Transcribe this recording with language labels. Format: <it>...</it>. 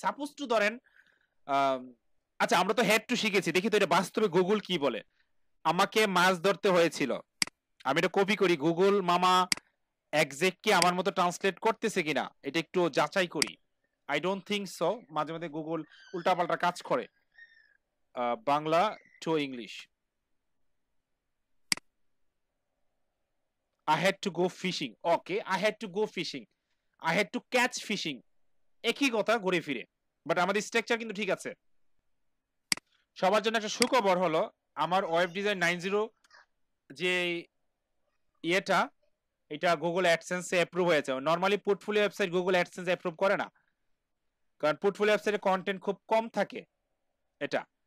<bn>Suppose two ধরেন আচ্ছা, আমরা তো হেড টু শিখেছি, দেখি তো এটা বাস্তবে গুগল কি বলে। আমাকে মাছ ধরতে হয়েছিল, আমি এটা কপি করি, গুগল মামা এক্সাক্ট কি আমার মতো ট্রান্সলেট করতেছে কিনা এটা একটু যাচাই করি।</bn> <en>I don't think so,</en> <bn>মাঝে মাঝে গুগল উল্টাপাল্টা কাজ করে।</bn> <en>Bangla to English, I had to go fishing. Okay, I had to go fishing. I had to catch fishing.</en> <bn>একই কথা ঘুরে ফিরে, বাট আমাদের স্ট্রাকচার কিন্তু ঠিক আছে। সবার জন্য একটা সুখবর হলো আমার ওয়েব ডিজাইন 90 যে এটা গুগল অ্যাডসেন্সে অ্যাপ্রুভ হয়েছে। Normally portfolio website Google AdSense approve করে না, কারণ পোর্টফোলিও ওয়েবসাইটে কন্টেন্ট খুব কম থাকে এটা।</bn>